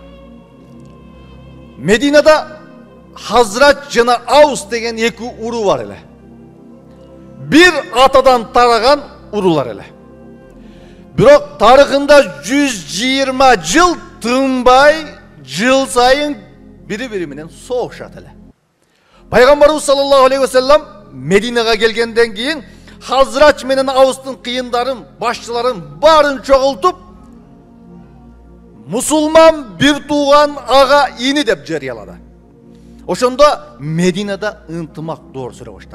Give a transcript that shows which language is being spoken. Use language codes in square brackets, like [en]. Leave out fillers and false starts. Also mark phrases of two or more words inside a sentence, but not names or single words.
[ky] Мединада Хазрач жана Аус деген эки уру бар эле. Бир атадан тараган урулар эле. Бирок тарыхында 120 жыл тынбай, жыл сайын бири-бири менен согушат эле. Пайгамбарыбыз [ar] صلى الله عليه وسلم [ky] Мединага келгенден кийин Хазрач менен Аустун кыйындарын, башчыларын барын чогултуп, мусулман бир тууган ага ини деп жарыялады. Ошондо Мединада ынтымак доор сүрө баштады.